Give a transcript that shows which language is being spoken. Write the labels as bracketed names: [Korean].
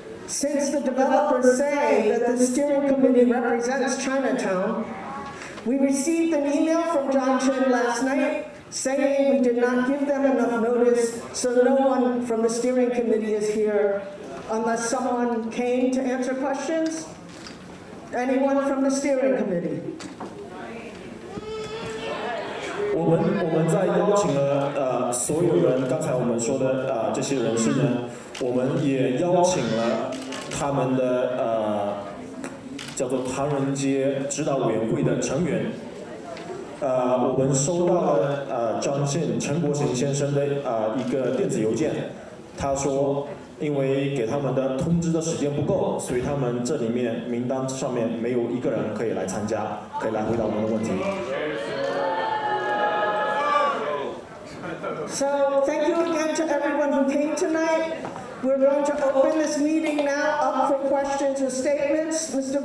[English] Since the developers say that the steering committee represents Chinatown, we received an email from John Chin last night saying we did not give them enough notice, so no one from the steering committee is here unless someone came to answer questions. Anyone from the steering committee? [Chinese] 我们在邀请了所有人，刚才我们说的这些人士呢，我们也邀请了他们的叫做唐人街指导委员会的成员。我们收到了陈国行先生的一个电子邮件，他说因为给他们的通知的时间不够，所以他们这里面名单上面没有一个人可以来参加，可以来回答我们的问题。 [English] So thank you again to everyone who came tonight. We're going to open this meeting now up for questions or statements. Mr.